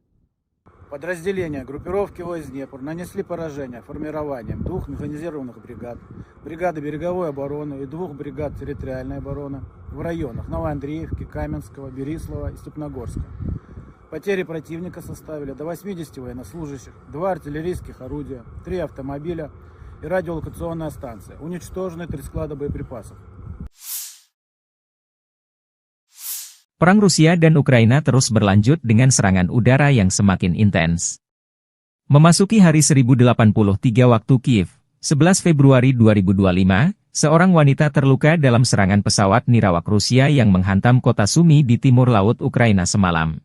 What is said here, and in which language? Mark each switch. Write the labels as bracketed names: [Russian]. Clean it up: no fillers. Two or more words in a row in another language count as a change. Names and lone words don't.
[Russian] Подразделения группировки войск «Днепр» нанесли поражение формированием 2 механизированных бригад, бригады береговой обороны и 2 бригад территориальной обороны в районах Новоандреевки, Каменского, Берислава и Степногорска. Потери противника составили до 80 военнослужащих, 2 артиллерийских орудия, 3 автомобиля и радиолокационная станция. Уничтожены 3 склада боеприпасов. [Indonesian] Perang Rusia dan Ukraina terus berlanjut dengan serangan udara yang semakin intens. Memasuki hari 1083 waktu Kiev, 11 Februari 2025, seorang wanita terluka dalam serangan pesawat nirawak Rusia yang menghantam kota Sumy di timur laut Ukraina semalam.